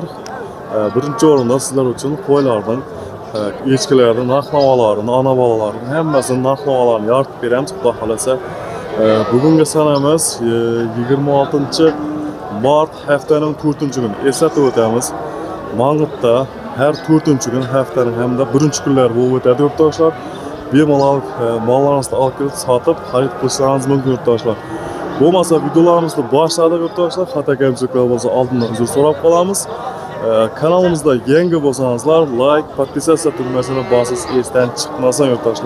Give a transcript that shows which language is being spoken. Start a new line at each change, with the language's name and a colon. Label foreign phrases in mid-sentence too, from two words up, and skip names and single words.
Uzbek: Birinchi o'rinda sizlar uchun qo'ylarning, echkilarning narx-navolarini, ona bolalarning hammasini narx-navolarini yoritib beramiz. Xudo xolasa, bugungi sanamiz 26-mart haftaning 4-kuni. Eslatib o'tamiz. Mang'itda
Turkish: her 4-gün haftanın
Uzbek: hamda 1-kunlar bo'lib o'tadi yurtdoshlar. Bemalol mollarimizni olib kelib sotib, xarid qilishlaringiz mumkin yurtdoshlar. Bo'lmasa videolarimizni boshladik yurtdoshlar. Xato kamchiliklar bo'lsa oldindan uzr so'rab qolamiz. Kanalimizda yangi bo'lsangizlar, like, podpisatsiya tugmasini bosish esdan chiqmasin yurtdoshlar.